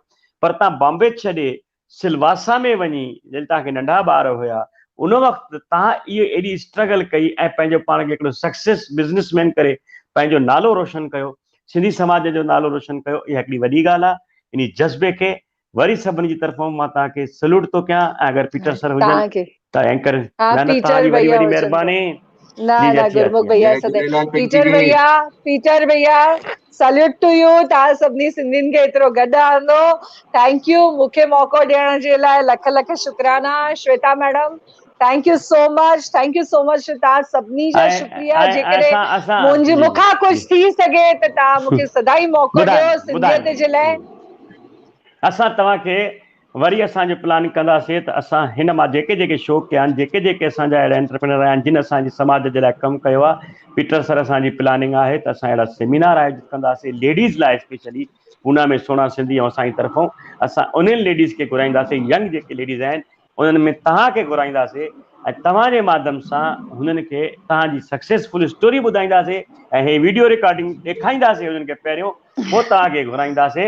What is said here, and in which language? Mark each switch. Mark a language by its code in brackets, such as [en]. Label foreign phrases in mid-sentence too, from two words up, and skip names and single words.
[sd] पर तव्हां बॉम्बे छॾे सिलवासा में वञी जॾहिं तव्हांखे नंढा ॿार हुया उन वक़्तु तव्हां इहो एॾी स्ट्रगल कई ऐं पंहिंजो पाण खे हिकिड़ो [en] success businessman [sd] करे पंहिंजो नालो रोशन कयो, सिंधी समाज जो नालो रोशन कयो। इहा हिकिड़ी वॾी ॻाल्हि आहे। इन जज़्बे खे वरी सभिनी जी तरफ़ां मां तव्हांखे सल्यूट थो कयां। ऐं अगरि पीटर सर हुजनि त एंकर, न न तव्हांजी वॾी वॾी महिरबानी। ना गुरमुख भैया पीटर भैया [en] salute to you. [sd] तव्हां सभिनी सिंधियुनि खे एतिरो गॾु आंदो, [en] thank you. [sd] मूंखे मौक़ो ॾियण जे लाइ लख लख शुक्राना। [en] Shweta madam thank you so much, thank you so much. [sd] तव्हां सभिनी जो शुक्रिया। जेकॾहिं मुंहिंजी मूंखां कुझु थी सघे त तव्हां मूंखे सदाई मौक़ो ॾियो सिंधियत जे लाइ। असां तव्हांखे वरी असांजो प्लानिंग कंदासीं त असां हिन मां जेके जेके शो कया आहिनि, जेके जेके असांजा अहिड़ा एंटरप्रेन्योर आहिनि जिन असांजे समाज जे लाइ कमु कयो आहे, पीटर सर असांजी प्लानिंग आहे त असां अहिड़ा सेमिनार आयोजित कंदासीं लेडीज़ लाइ स्पेशली पूना में सोना सिंधी ऐं असांजी तरफ़ां असां उन्हनि लेडीज़ खे घुराईंदासीं, यंग जेके लेडीज़ आहिनि उन्हनि में तव्हांखे घुराईंदासीं ऐं तव्हांजे माध्यम सां हुननि खे तव्हांजी [en] successful story [sd] ॿुधाईंदासीं ऐं हे [en] video recording [sd] ॾेखारींदासीं हुननि खे पहिरियों, पोइ तव्हांखे घुराईंदासीं।